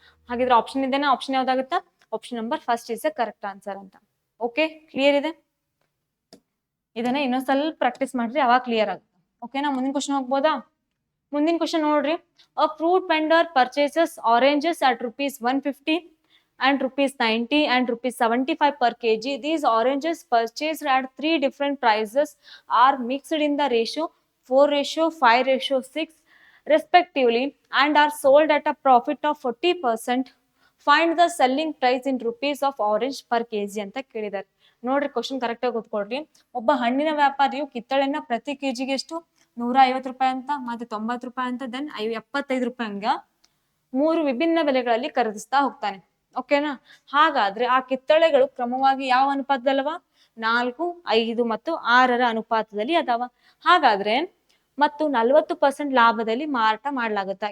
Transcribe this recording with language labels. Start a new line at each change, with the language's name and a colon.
Kannada: ಹಾಗಿದ್ರೆ ಆಪ್ಷನ್ ಇದೆನಾ, option ಯಾವ್ದಾಗುತ್ತಾ, option number first is A correct answer ಅಂತ. ಓಕೆ, ಕ್ಲಿಯರ್ ಇದೆ? ಇದನ್ನ ಇನ್ನೊಂದ್ ಸ್ವಲ್ಪ ಪ್ರಾಕ್ಟೀಸ್ ಮಾಡ್ರಿ, ಅವಾಗ ಕ್ಲಿಯರ್ ಆಗುತ್ತೆ. ಓಕೆನಾ? ಮುಂದಿನ ಕ್ವಶನ್ ಹೋಗ್ಬೋದಾ? ಮುಂದಿನ ಕ್ವಶನ್ ನೋಡ್ರಿ,
English: A fruit vendor purchases oranges at ₹150 and ₹90 and ₹75 per kg. These oranges purchased at 3 different prices are mixed in the ratio 4:5:6 respectively and are sold at a profit of 40%. Find the selling price in rupees of orange per kg
Kannada: ಅಂತ ಕೇಳಿದ್ದಾರೆ. ನೋಡ್ರಿ question correct ಆಗಿ ಓದ್ಕೊಳ್ರಿ. ಒಬ್ಬ ಹಣ್ಣಿನ ವ್ಯಾಪಾರಿಯು ಕಿತ್ತಳೆನ ಪ್ರತಿ ಕೆಜಿಗೆ ಎಷ್ಟು, ₹150 ಅಂತ, ಮತ್ತೆ ₹90 ಅಂತ, ದೆನ್ ₹75 ಹಂಗ 3 ವಿಭಿನ್ನ ಬೆಲೆಗಳಲ್ಲಿ ಖರೀದಿಸ್ತಾ ಹೋಗ್ತಾನೆ. ಓಕೆನಾ? ಹಾಗಾದ್ರೆ ಆ ಕಿತ್ತಳೆಗಳು ಕ್ರಮವಾಗಿ ಯಾವ ಅನುಪಾತದಲ್ಲವ, 4, 5 ಮತ್ತು 6ರ ಅನುಪಾತದಲ್ಲಿ ಅದಾವ. ಹಾಗಾದ್ರೆ ಮತ್ತು 40% ಲಾಭದಲ್ಲಿ ಮಾರಾಟ ಮಾಡ್ಲಾಗುತ್ತಾ.